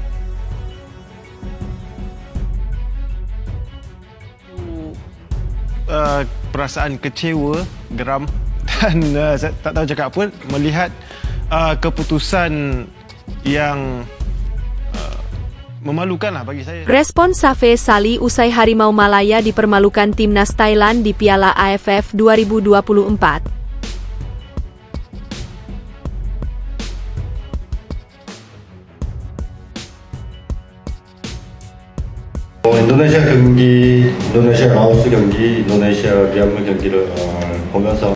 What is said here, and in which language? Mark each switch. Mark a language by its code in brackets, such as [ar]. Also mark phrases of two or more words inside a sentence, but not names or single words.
[ms] Perasaan kecewa, geram dan saya tak tahu cakap apa melihat keputusan yang memalukanlah bagi saya. [id] Respon Safe Sali usai Harimau Malaya dipermalukan Timnas Thailand di Piala AFF 2024. [ko] 인도네시아 경기, 인도네시아 라오스 경기, 인도네시아 미얀마 경기를 보면서